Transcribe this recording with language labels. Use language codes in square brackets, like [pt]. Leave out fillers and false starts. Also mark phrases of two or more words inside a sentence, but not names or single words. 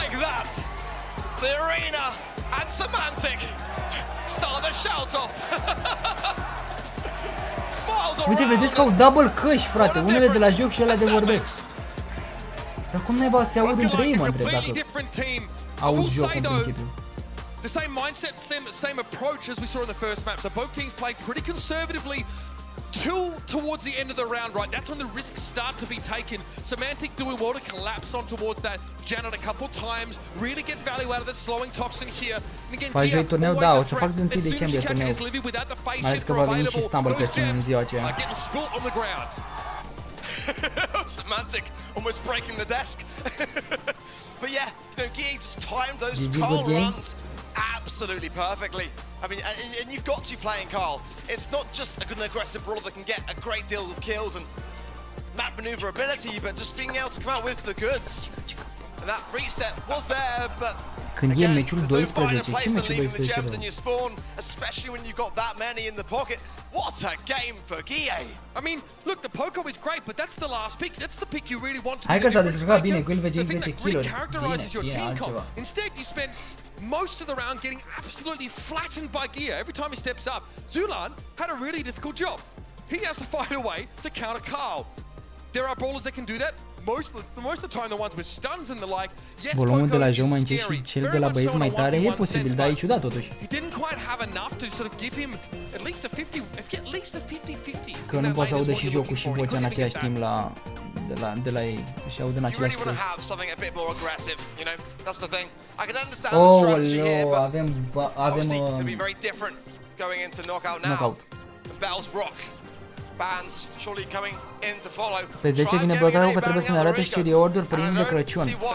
[ro] Uite, vedeți că au double căști, frate. Unele de la joc și alea de vorbesc. Dar cum naiba se aud între ei, mă întreb, dacă aud jocul în principiu. [en] The same mindset, same approach as we saw in the first map. So both teams played pretty conservatively till towards the end of the round, right? That's when the risks start to be taken. Semantic doing well to collapse on towards that Janet a couple times, really get value out of the slowing toxin here. And again, [ro] faci joi turneu, da, o să fac de 1 decembrie turneu. Mai ales că va veni și Stumble pe în ziua aceea. [en] Semantic almost breaking the desk. But yeah, Gee just timed those Carl runs absolutely perfectly. I mean, and you've got to play in Carl. It's not just a good and aggressive brawler that can get a great deal of kills and map maneuverability, but just being able to come out with the goods. And that reset was there, but [ro] când e meciul 12, ce meciul 12? [en] Especially when you've got that many in the pocket. What a game for Gie! I mean, look, the Poco is great, but that's the last pick. That's the pick you really want to [ro] hai că s-a descurcat bine, [en] Will VGX the thing 10 that really kg. characterizes your [ro] Bine, [en] team [ro] altceva. [en] comp. Instead, you spend most of the round getting absolutely flattened by Gie. Every time he steps up, Zulan had a really difficult job. He has to find a way to counter Carl. There are brawlers that can do that. Most of the time, the ones with stuns and the like. Yes, [ro] volumul de la joc mai încet și cel de la băieți mai tare e posibil, dar e ciudat totuși. [en] He didn't quite have enough to sort of give him at least a 50-50. [ro] Că nu poate să audă și jocul și vocea în același timp de la ei și aud în același timp. Oh, avem knockout. Pe 10 vine Blotarul că trebuie să ne arate și reward-uri primim de Crăciun.